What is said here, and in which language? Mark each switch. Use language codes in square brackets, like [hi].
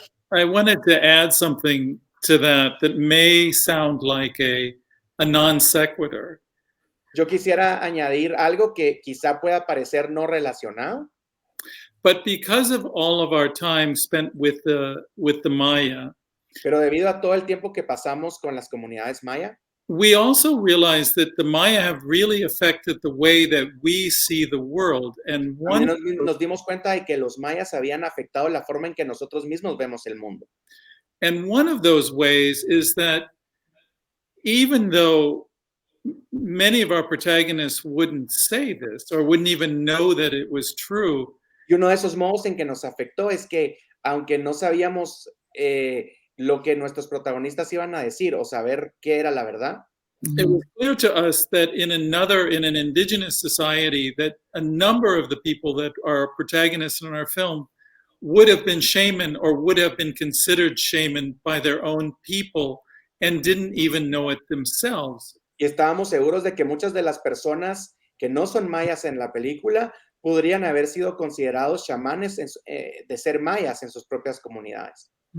[en] I wanted to add something to that may sound like a non sequitur. [es] Yo quisiera añadir algo que quizá pueda parecer no relacionado. [en] But because of all of our time spent with the Maya, [es] pero debido a todo el tiempo que pasamos con las comunidades maya, [en] we also realized that the Maya have really affected the way that we see the world. And [es] nos dimos cuenta de que los mayas habían afectado la forma en que nosotros mismos vemos el mundo. [en] And one of those ways is that even though many of our protagonists wouldn't say this or wouldn't even know that it was true. [es] Y uno de esos modos en que nos afectó es que, aunque no sabíamos lo que nuestros protagonistas iban a decir o saber qué era la verdad, [en] it was clear to us that in an indigenous society, that a number of the people that are protagonists in our film would have been shaman or would have been considered shaman by their own people and didn't even know it themselves. [es] Y estábamos seguros de que muchas de las personas que no son mayas en la película podrían haber sido considerados chamanes de ser mayas en sus propias comunidades.